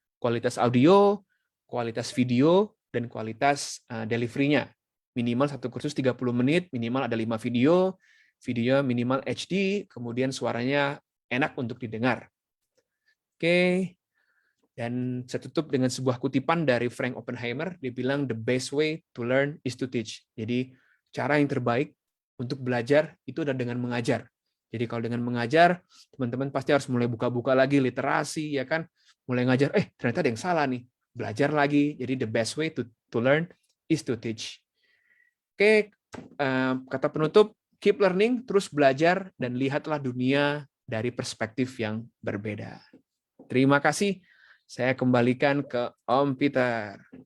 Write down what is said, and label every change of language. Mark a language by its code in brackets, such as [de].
[id] Kualitas audio, kualitas video, dan kualitas delivery-nya. Minimal satu kursus 30 menit, minimal ada 5 video, video minimal HD, kemudian suaranya enak untuk didengar. Oke. Dan saya tutup dengan sebuah kutipan dari Frank Oppenheimer. Dia bilang, [en] the best way to learn is to teach. [id] Jadi, cara yang terbaik untuk belajar itu adalah dengan mengajar. Jadi, kalau dengan mengajar, teman-teman pasti harus mulai buka-buka lagi literasi, ya kan? Mulai ngajar, ternyata ada yang salah nih. Belajar lagi. Jadi, [en] the best way to learn is to teach. [id] Oke, kata penutup, [en] keep learning, [id] terus belajar, dan lihatlah dunia dari perspektif yang berbeda. Terima kasih. Saya kembalikan ke Om Peter.